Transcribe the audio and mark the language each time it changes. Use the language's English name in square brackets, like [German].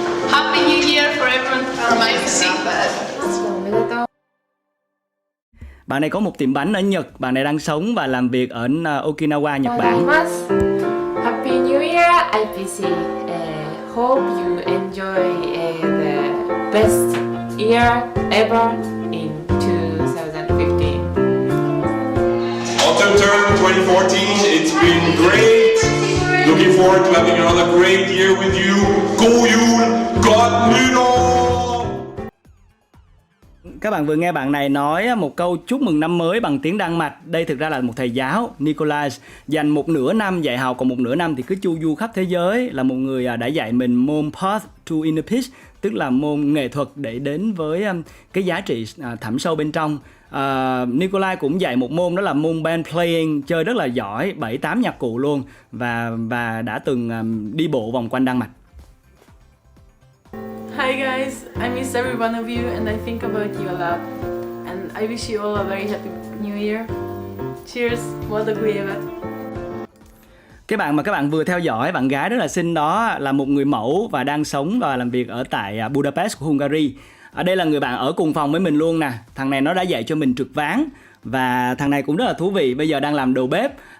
[English] Happy New Year for everyone from IFO. [Vietnamese] Bạn này có một tiệm bánh ở Nhật, bạn này đang sống và làm việc ở Okinawa, Nhật Bản. [English] Happy New Year, IPC. Hope you enjoy the best year ever in 2015. Autumn term 2014, it's been great. Looking forward to having another great year with you. [Swedish] God jul, gott nytt år! [Vietnamese] Các bạn vừa nghe bạn này nói một câu chúc mừng năm mới bằng tiếng Đan Mạch. Đây thực ra là một thầy giáo, Nicholas, dành một nửa năm dạy học, còn một nửa năm thì cứ chu du khắp thế giới. Là một người đã dạy mình môn Path to Inner Peace, tức là môn nghệ thuật để đến với cái giá trị thẳm sâu bên trong. Nikolai cũng dạy một môn đó là môn band playing, chơi rất là giỏi, 7-8 nhạc cụ luôn, và đã từng đi bộ vòng quanh Đan Mạch. [English] Hi guys, I miss every one of you and I think about you a lot. And I wish you all a very happy new year. Cheers, ładugujemy. [Vietnamese] Cái bạn mà các bạn vừa theo dõi, bạn gái rất là xinh đó là một người mẫu và đang sống và làm việc ở tại Budapest của Hungary. Ở đây là người bạn ở cùng phòng với mình luôn nè. Thằng này nó đã dạy cho mình trượt ván và thằng này cũng rất là thú vị, bây giờ đang làm đầu bếp.